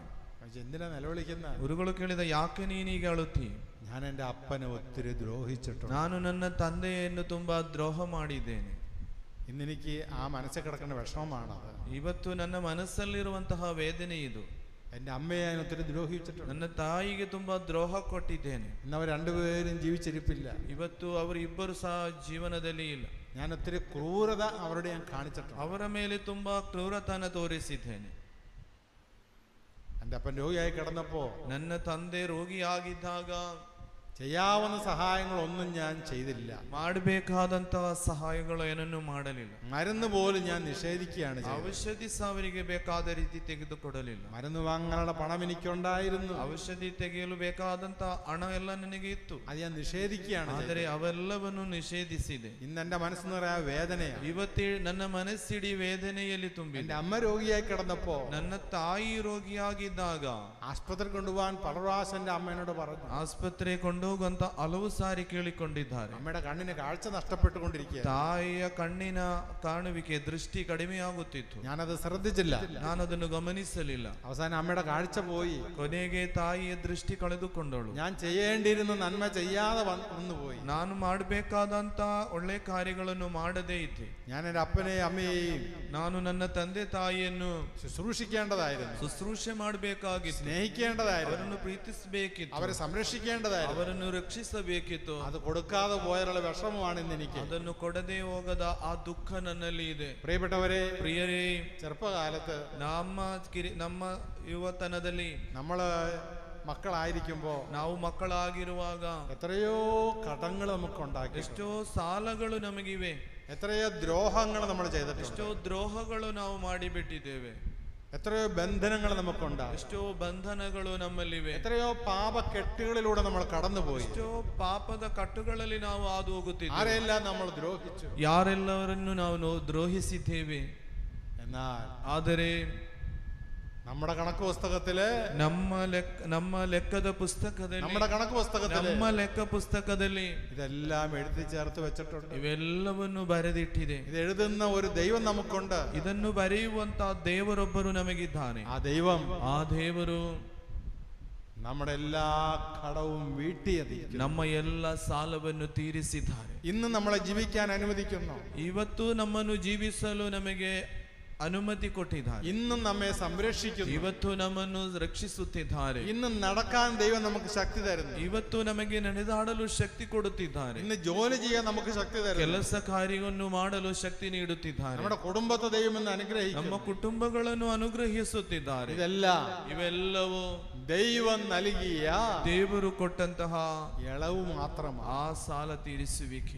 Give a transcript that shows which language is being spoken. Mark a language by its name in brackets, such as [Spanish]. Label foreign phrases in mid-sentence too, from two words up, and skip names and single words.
[Malayalam] എന്തിനാ നിലവിളിക്കുന്ന? [Kannada] ಗುರುಗಳು ಕೇಳಿದ, ಯಾಕೆ ನೀನೀಗ ಅಳುತ್ತಿ? [Malayalam] ഞാൻ എൻ്റെ അപ്പനെ ഒത്തിരി ദ്രോഹിച്ചിട്ടുണ്ട്. [Kannada] ನಾನು ನನ್ನ ತಂದೆಯನ್ನು ತುಂಬಾ ದ್ರೋಹ ಮಾಡಿದ್ದೇನೆ. [Malayalam] ഇന്നെനിക്ക് ആ മനസ്സിൽ കിടക്കുന്ന വിഷമമാണത്. [Kannada] ಇವತ್ತು ನನ್ನ ಮನಸ್ಸಲ್ಲಿರುವಂತಹ ವೇದನೆ ಇದು. [Malayalam] എൻ്റെ അമ്മയെ ഞാൻ ഒത്തിരി ദ്രോഹിച്ചിട്ടുണ്ട്. [Kannada] ನನ್ನ ತಾಯಿಗೆ ತುಂಬಾ ದ್ರೋಹ ಕೊಟ್ಟಿದ್ದೇನೆ. [Malayalam] ഇന്ന് അവർ രണ്ടുപേരും ജീവിച്ചിരിപ്പില്ല. [Kannada] ಇವತ್ತು ಅವರಿಬ್ಬರು ಸಹ ಜೀವನದಲ್ಲಿ ಇಲ್ಲ. [Malayalam] ഞാൻ ഒത്തിരി ക്രൂരത അവരോട് ഞാൻ കാണിച്ചിട്ടുണ്ട്. [Kannada] ಅವರ ಮೇಲೆ ತುಂಬಾ ಕ್ರೂರತನ ತೋರಿಸಿದ್ದೇನೆ. [Malayalam] എൻ്റെ അപ്പൻ രോഗിയായി കിടന്നപ്പോ [Kannada] ನನ್ನ ತಂದೆ ರೋಗಿಯಾಗಿದ್ದಾಗ [Malayalam] ചെയ്യാവുന്ന സഹായങ്ങളൊന്നും ഞാൻ ചെയ്തില്ല. [Kannada] ಮಾಡಬೇಕಾದಂತಹ ಸಹಾಯಗಳು ಏನನ್ನು ಮಾಡಲಿಲ್ಲ. [Malayalam] മരുന്ന് പോലും ഞാൻ നിഷേധിക്കുകയാണ് ചെയ്തത്. [Kannada] ಔಷಧಿ ಸಹ ಅವರಿಗೆ ಬೇಕಾದ ರೀತಿ ತೆಗೆದುಕೊಡಲಿಲ್ಲ. [Malayalam] മരുന്ന് വാങ്ങാനുള്ള പണം എനിക്കുണ്ടായിരുന്നു. [Kannada] ಔಷಧಿ ತೆಗೆಯಲು ಬೇಕಾದಂತ ಹಣ ಎಲ್ಲ ನನಗೆ ಇತ್ತು. [Malayalam] അത് ഞാൻ നിഷേധിക്കുകയാണ്. [Kannada] ಆದರೆ ಅವೆಲ್ಲವನ್ನು ನಿಷೇಧಿಸಿದೆ. [Malayalam] ഇന്ന് എൻ്റെ മനസ്സെന്ന് പറയാ വേദനയാണ്. [Kannada] ಇವತ್ತೇ ನನ್ನ ಮನಸ್ಸಿಡಿ ವೇದನೆಯಲ್ಲಿ ತುಂಬಿದೆ. [Malayalam] എൻ്റെ അമ്മ രോഗിയായി കിടന്നപ്പോ [Kannada] ನನ್ನ ತಾಯಿ ರೋಗಿಯಾಗಿದ್ದಾಗ [Malayalam] ആശുപത്രി കൊണ്ടുപോകാൻ പല പ്രാവശ്യം എൻ്റെ അമ്മേനോട് പറഞ്ഞു. [Kannada] ಆಸ್ಪತ್ರೆ ಕೊಂಡೋಗಂತ ಹಲವು ಸಾರಿ ಕೇಳಿಕೊಂಡಿದ್ದಾರೆ. [Malayalam] അമ്മയുടെ കണ്ണിന് കാഴ്ച നഷ്ടപ്പെട്ടുകൊണ്ടിരിക്കുക. [Kannada] ತಾಯಿಯ ಕಣ್ಣಿನ ಕಾಣುವಿಕೆ ದೃಷ್ಟಿ ಕಡಿಮೆಯಾಗುತ್ತಿತ್ತು. [Malayalam] ഞാനത് ശ്രദ്ധിച്ചില്ല. [Kannada] ನಾನು ಅದನ್ನು ಗಮನಿಸಲಿಲ್ಲ. [Malayalam] അവസാനം അമ്മയുടെ കാഴ്ച പോയി. [Kannada] ಕೊನೆಗೆ ತಾಯಿಯ ದೃಷ್ಟಿ ಕಳೆದುಕೊಂಡಳು. [Malayalam] ഞാൻ ചെയ്യേണ്ടിയിരുന്ന നന്മ ചെയ്യാതെ വന്നുപോയി. [Kannada] ನಾನು ಮಾಡಬೇಕಾದಂತ ಒಳ್ಳೆ ಕಾರ್ಯಗಳನ್ನು ಮಾಡದೇ ಇದ್ದೆ. [Malayalam] ഞാൻ എൻ്റെ അപ്പനെയും അമ്മയെയും [Kannada] ನಾನು ನನ್ನ ತಂದೆ ತಾಯಿಯನ್ನು [Malayalam] ശുശ്രൂഷിക്കേണ്ടതായിരുന്നു. [Kannada] ಶುಶ್ರೂಷೆ ಮಾಡಬೇಕಾಗಿತ್ತು. [Malayalam] സ്നേഹിക്കേണ്ടതായിരുന്നു. [Kannada] ಅವರನ್ನು ಪ್ರೀತಿಸಬೇಕಿತ್ತು. [Malayalam] അവരെ സംരക്ഷിക്കേണ്ടതായിരുന്നു. [Kannada] ಅವರನ್ನು ರಕ್ಷಿಸಬೇಕಿತ್ತು. [Malayalam] അത് കൊടുക്കാതെ പോയാലുള്ള വിഷമമാണ് ഇന്ന് എനിക്ക്. [Kannada] ಅದನ್ನು ಕೊಡದೆ ಹೋಗದ ಆ ದುಃಖ ನನ್ನಲ್ಲಿ ಇದೆ. [Malayalam] പ്രിയപ്പെട്ടവരെ, [Kannada] ಪ್ರಿಯರೇ, [Malayalam] ചെറുപ്പകാലത്ത് [Kannada] ನಮ್ಮ ಯುವತನದಲ್ಲಿ [Malayalam] നമ്മള് മക്കളായിരിക്കുമ്പോ [Kannada] ನಾವು ಮಕ್ಕಳಾಗಿರುವಾಗ [Malayalam] എത്രയോ കടങ്ങൾ നമുക്കുണ്ടാക്കി, [Kannada] ಎಷ್ಟೋ ಸಾಲಗಳು ನಮಗಿವೆ, [Malayalam] എത്രയോ ദ്രോഹങ്ങൾ നമ്മൾ ചെയ്തിട്ടുണ്ട്, [Kannada] ಎಷ್ಟೋ ದ್ರೋಹಗಳು ನಾವು ಮಾಡಿಬಿಟ್ಟಿದ್ದೇವೆ, [Malayalam] എത്രയോ ബന്ധനങ്ങൾ നമുക്കുണ്ടായി, [Kannada] ಎಷ್ಟೋ ಬಂಧನಗಳು ನಮ್ಮಲ್ಲಿವೆ, [Malayalam] എത്രയോ പാപക്കെട്ടുകളിലൂടെ നമ്മൾ കടന്നുപോയി, [Kannada] ಎಷ್ಟೋ ಪಾಪದ ಕಟ್ಟುಗಳಲ್ಲಿ ನಾವು ಹಾದು ಹೋಗುತ್ತಿದ್ದೇವೆ, [Malayalam] ആരെല്ലാം നമ്മൾ ദ്രോഹിച്ചു, [Kannada] ಯಾರೆಲ್ಲವರನ್ನು ನಾವು ದ್ರೋಹಿಸಿದ್ದೇವೆ. [Malayalam] എന്നാൽ [Kannada] ಆದರೆ [Malayalam] നമ്മുടെ കണക്ക് പുസ്തകത്തില് [Kannada] ನಮ್ಮ ಲೆಕ್ಕದ ಪುಸ್ತಕದಲ್ಲಿ [Malayalam] നമ്മുടെ കണക്ക് പുസ്തകത്തില് [Kannada] ನಮ್ಮ ಲೆಕ್ಕ ಪುಸ್ತಕದಲ್ಲಿ [Malayalam] ഇതെല്ലാം എഴുതി ചേർത്ത് വെച്ചിട്ടുണ്ട്. [Kannada] ಇವೆಲ್ಲವನ್ನು ಬರೆದಿಟ್ಟಿದೆ. [Malayalam] ഇത് എഴുതുന്ന ഒരു ദൈവം നമുക്കുണ്ട്. [Kannada] ಇದನ್ನು ಬರೆಯುವಂತ ದೇವರೊಬ್ಬರು ನಮಗಿದ್ದಾನೆ. [Malayalam] ആ ദൈവം, [Kannada] ಆ ದೇವರು [Malayalam] നമ്മുടെ എല്ലാ കടവും വീട്ടിയതിരിക്കുന്നു. [Kannada] ನಮ್ಮ ಎಲ್ಲ ಸಾಲವನ್ನು ತೀರಿಸಿದ್ದಾರೆ. [Malayalam] ഇന്ന് നമ്മളെ ജീവിക്കാൻ അനുവദിക്കുന്നു. [Kannada] ಇವತ್ತು ನಮ್ಮನ್ನು ಜೀವಿಸಲು ನಮಗೆ ಅನುಮತಿ ಕೊಟ್ಟಿದ್ದಾರೆ. [Malayalam] ഇന്നും നമ്മെ സംരക്ഷിക്കുന്നു. [Kannada] ಇವತ್ತು ನಮ್ಮನ್ನು ರಕ್ಷಿಸುತ್ತಿದ್ದಾರೆ. [Malayalam] ഇന്നും നടക്കാൻ ദൈവം നമുക്ക് ശക്തി തരുന്നു. [Kannada] ಇವತ್ತು ನಮಗೆ ನಡೆದಾಡಲು ಶಕ್ತಿ ಕೊಡುತ್ತಿದ್ದಾರೆ. [Malayalam] ഇന്ന് ജോലി ചെയ്യാൻ നമുക്ക് ശക്തി തരുന്നു. [Kannada] ಕೆಲಸ ಕಾರ್ಯವನ್ನು ಮಾಡಲು ಶಕ್ತಿ ನೀಡುತ್ತಿದ್ದಾರೆ. [Malayalam] നമ്മുടെ കുടുംബത്തെ ദൈവം ഇന്ന് അനുഗ്രഹിക്കുന്നു. [Kannada] ನಮ್ಮ ಕುಟುಂಬಗಳನ್ನು ಅನುಗ್ರಹಿಸುತ್ತಿದ್ದಾರೆ. ಇವೆಲ್ಲವೂ [Malayalam] ദൈവം നൽകിയ [Kannada] ದೇವರು ಕೊಟ್ಟಂತಹ [Malayalam] ഇളവ് മാത്രമാണ്. [Kannada] ಆ ಸಾಲ ತೀರಿಸುವಿಕೆ